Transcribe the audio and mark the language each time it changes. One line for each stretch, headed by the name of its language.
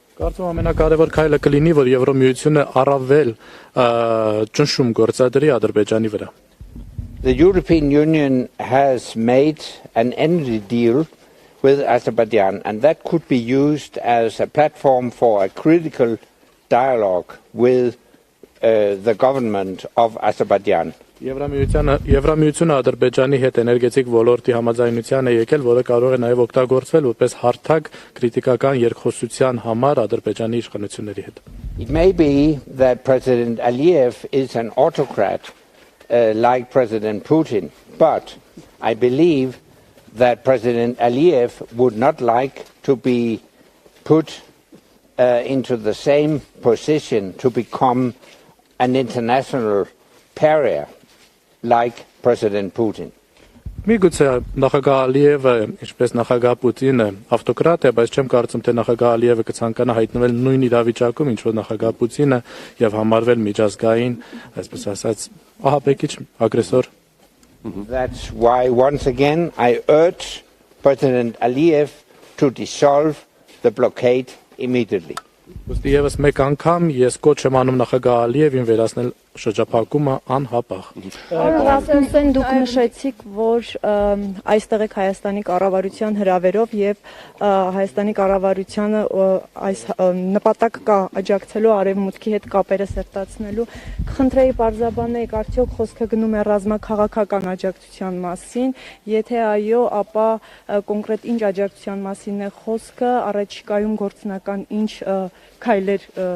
Armenian: Կարծում ամենակարևոր քայլը կլինի, որ Եվրոմիությունը առավել ճնշում գործադրի Ադրբեջանի վրա։
English: The European Union has made an energy deal with Azerbaijan, and that could be used as a platform for a critical dialogue with the government of Azerbaijan.
Armenian: Եվրամիությունը Ադրբեջանի հետ էներգետիկ ոլորտի համաձայնության է եկել, որը կարող է նաև օգտագործվել որպես հարթակ քրիտիկական երկխոսության համար Ադրբեջանի իշխանությունների հետ։
English: It may be that President Aliyev is an autocrat like President Putin, but I believe that President Aliyev would not like to be put into the same position to become an international pariah like President Putin.
Armenian: Միգուցե նախագահ Ալիևը, ինչպես նախագահ Պուտինը, ավտոկրատ է, բայց չեմ կարծում, թե նախագահ Ալիևը կցանկանա հայտնվել նույն իրավիճակում, ինչ որ նախագահ Պուտինը եւ համարվել միջազգային, այսպես ասած, ահաբեկիչ, ագրեսոր։
English: That's why once again I urge President Aliyev to dissolve the blockade immediately.
Armenian: Ոստի եւս մեկ անգամ ես կոչ եմ անում նախագահ Ալիևին վերացնել շրջափակումը անհապաղ։ Ռասմուսեն, դուք նշեցիք, որ այստեղ եք Հայաստանի կառավարության հրավերով եւ Հայաստանի կառավարությանը այս նպատակ կա աջակցելու արևմուտքի հետ կապերը սերտացնելու։ Կխնդրեի պարզաբանեք, արդյոք խոսքը գնում է ռազմաքաղաքական աջակցության մասին, եթե այո, ապա կոնկրետ ինչ աջակցության մասին է խոսքը, առաջիկայում գործնական ինչ քայլեր